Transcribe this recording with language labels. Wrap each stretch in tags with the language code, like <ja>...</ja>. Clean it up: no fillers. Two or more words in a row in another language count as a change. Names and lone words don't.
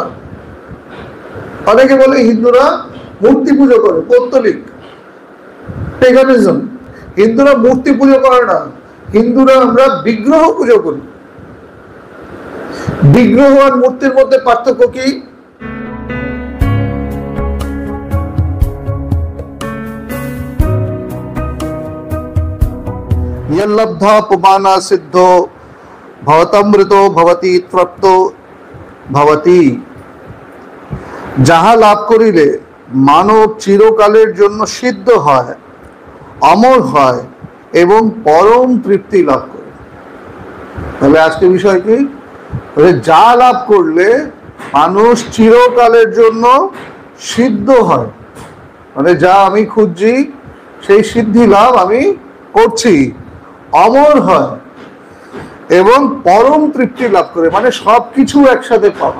<bn>অনেকে বলে হিন্দুরা মূর্তি পুজো করে, পৌত্তলিক পেগানিজম। হিন্দুরা মূর্তি পুজো করে না, হিন্দুরা আমরা বিগ্রহ পুজো করি। বিগ্রহ আর মূর্তির মধ্যে পার্থক্য কি?</bn> <sa>यल्लब्धा पुमाना सिद्धो भवतमृतो भवति तृप्तो भवति।</sa> <bn>যাহা লাভ করিলে মানব চিরকালের জন্য সিদ্ধ হয়, অমর হয় এবং পরম তৃপ্তি লাভ করে। তাহলে আজকে বিষয় কি? যা লাভ করলে মানুষ চিরকালের জন্য সিদ্ধ হয়, মানে যা আমি খুঁজছি সেই সিদ্ধি লাভ আমি করছি, অমর হয় এবং পরম তৃপ্তি লাভ করে, মানে সবকিছু একসাথে পাওয়া।</bn>